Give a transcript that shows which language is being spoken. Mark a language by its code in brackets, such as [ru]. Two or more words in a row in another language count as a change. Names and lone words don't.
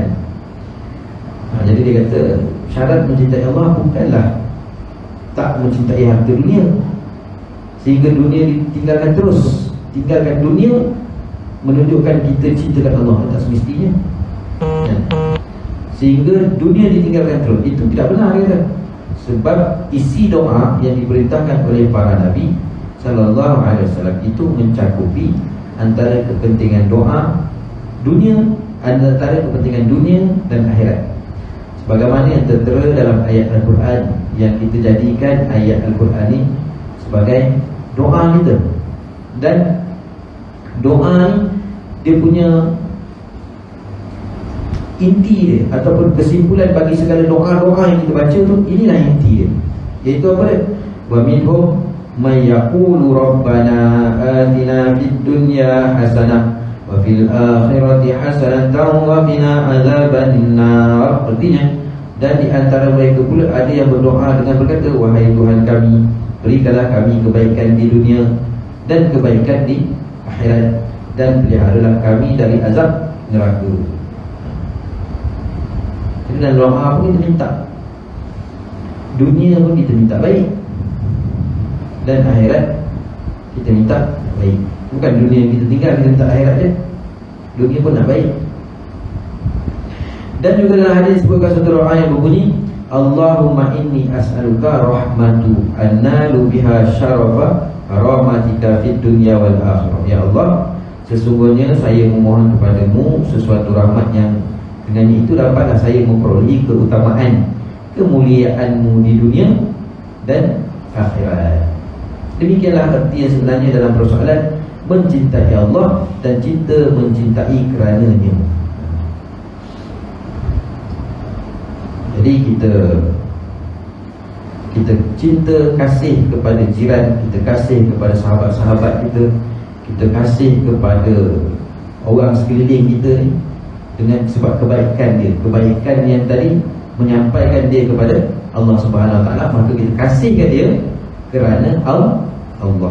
[ms] Jadi dia kata syarat mencintai Allah bukanlah tak mencintai harta dunia sehingga dunia ditinggalkan terus. Tinggalkan dunia menunjukkan kita cintakan Allah, tak semestinya. Sehingga dunia ditinggalkan terus, itu tidak benar dia. Sebab isi doa yang diperintahkan oleh para nabi [ar] صلى الله عليه وسلم [ms] itu mencakupi antara kepentingan doa dunia, antara kepentingan dunia dan akhirat. Sebagaimana yang tertera dalam ayat Al-Quran, yang kita jadikan ayat Al-Quran ni sebagai doa kita. Dan doa ni dia punya inti dia, ataupun kesimpulan bagi segala doa-doa yang kita baca tu, inilah inti dia. Iaitu apa dia? [ar] ومنهم من يقول ربنا آتنا في الدنيا حسنة وفي الآخرة حسنة وقنا عذاب النار. [ms] Artinya, dan di antara mereka pula ada yang berdoa dengan berkata, wahai Tuhan kami, berikanlah kami kebaikan di dunia dan kebaikan di akhirat, dan peliharalah kami dari azab neraka. Jadi dalam doa pun kita minta, dunia pun kita minta baik, dan akhirat kita minta baik. Bukan dunia yang kita tinggal kita minta akhirat je, dunia pun nak baik. Dan juga dalam hadis disebutkan satu doa yang berbunyi, [ar] اللهم إني أسألك رحمة أنال بها شرف رحمتك في الدنيا والآخرة. [ms] Ya Allah, sesungguhnya saya memohon kepadamu sesuatu rahmat yang dengan itu dapatlah saya memperoleh keutamaan kemuliaanmu di dunia dan akhirat. Demikianlah arti yang sebenarnya dalam persoalan mencintai Allah dan cinta mencintai kerananya. Jadi kita cinta kasih kepada jiran, kita kasih kepada sahabat-sahabat kita, kita kasih kepada orang sekeliling kita ni dengan sebab kebaikan dia, kebaikan yang tadi menyampaikan dia kepada Allah [ar] سبحانه وتعالى, [ms] maka kita kasihkan dia kerana Allah.